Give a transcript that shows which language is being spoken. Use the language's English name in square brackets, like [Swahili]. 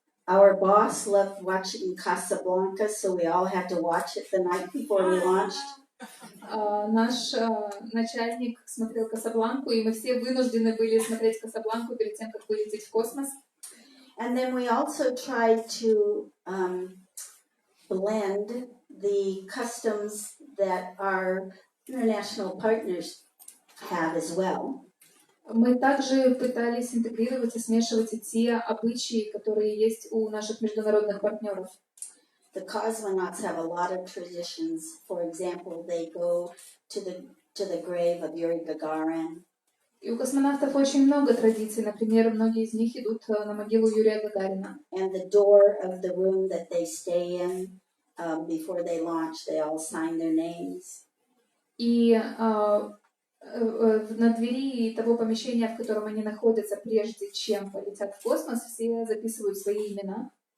[English] Our boss loved watching Casablanca, so we all had to watch it the night before we launched. [Russian] Наш начальник смотрел Касабланку, и мы все вынуждены были смотреть Касабланку перед тем, как вылететь в космос. [English] And then we also tried to blend the customs that our international partners have as well. [Russian] Мы также пытались интегрировать и смешивать и те обычаи, которые есть у наших международных партнеров. [English] the cosmonauts have a lot of traditions. For example, they go to the grave of Yuri Gagarin. [Russian] И у космонавтов очень много традиций. Например, многие из них идут на могилу Юрия Гагарина. [English] And the door of the room that they stay in before they launch, they all sign their names. [Russian] И на двери того помещения, в котором они находятся, прежде чем полетят в космос, все записывают свои имена.